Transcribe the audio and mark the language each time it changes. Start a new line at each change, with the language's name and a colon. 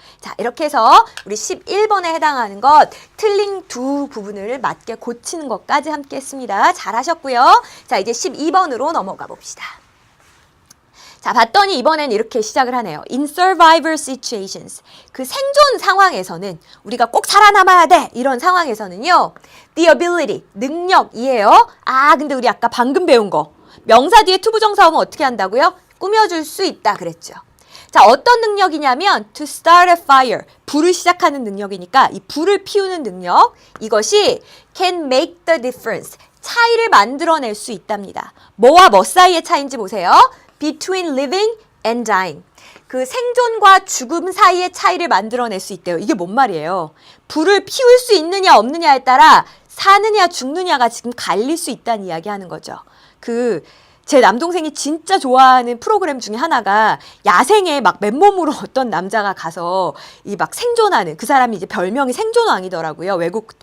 Korean: 자, 이렇게 해서 우리 11번에 해당하는 것 틀린 두 부분을 맞게 고치는 것까지 함께 했습니다. 잘하셨고요. 자, 이제 12번으로 넘어가 봅시다. 자, 봤더니 이번엔 이렇게 시작을 하네요.
English: In survival situations.
Korean: 그 생존 상황에서는 우리가 꼭 살아남아야 돼. 이런 상황에서는요.
English: The ability,
Korean: 능력이에요. 아, 근데 우리 아까 방금 배운 거. 명사 뒤에 투부정사 오면 어떻게 한다고요? 꾸며줄 수 있다 그랬죠. 자, 어떤 능력이냐면
English: to start a fire.
Korean: 불을 시작하는 능력이니까 이 불을 피우는 능력. 이것이
English: can make the difference.
Korean: 차이를 만들어낼 수 있답니다. 뭐와 뭐 사이의 차이인지 보세요.
English: Between living and dying.
Korean: 그 생존과 죽음 사이의 차이를 만들어낼 수 있대요. 이게 뭔 말이에요? 불을 피울 수 있느냐 없느냐에 따라 사느냐 죽느냐가 지금 갈릴 수 있다는 이야기 하는 거죠. 제 남동생이 진짜 좋아하는 프로그램 중에 하나가 야생에 막 맨몸으로 어떤 남자가 가서 이 막 생존하는 그 사람이 이제 별명이 생존왕이더라고요. 외국